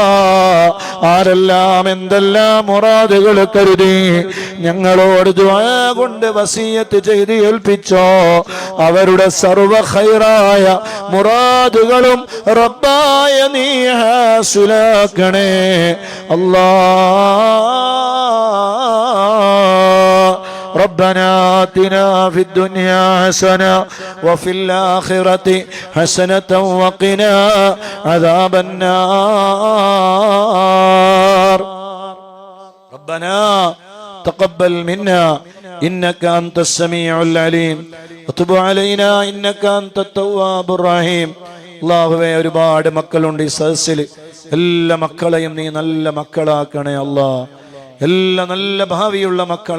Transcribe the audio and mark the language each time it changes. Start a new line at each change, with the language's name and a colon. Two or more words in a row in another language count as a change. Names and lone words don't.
Malayalam: ആരെല്ലാം എന്തെല്ലാം മുറാദുകൾ കരുതി ഞങ്ങളോട് ദുആ കൊണ്ട് വസിയത്ത് ചെയ്ത് ഏൽപ്പിച്ചോ അവരുടെ സർവ്വ ഖൈറായ മുറാദുകളും റബ്ബായ നീ ഹാസിലാക്കണേ അല്ലാഹ്.
Arabic: ربنا آتنا في الدنيا حسنة وفي الآخرة حسنة وقنا عذاب النار. ربنا تقبل منا إنك أنت السميع العليم وتب علينا إنك أنت التواب الرحيم.
Malayalam: അല്ലാഹുവേ, ഒരുപാട് മക്കളുണ്ട് ഈ സദസ്സിൽ. എല്ലാ മക്കളെയും നീ നല്ല മക്കളാക്കണേ അല്ലാഹ്. എല്ലാ നല്ല ഭാവിയുള്ള മക്കൾ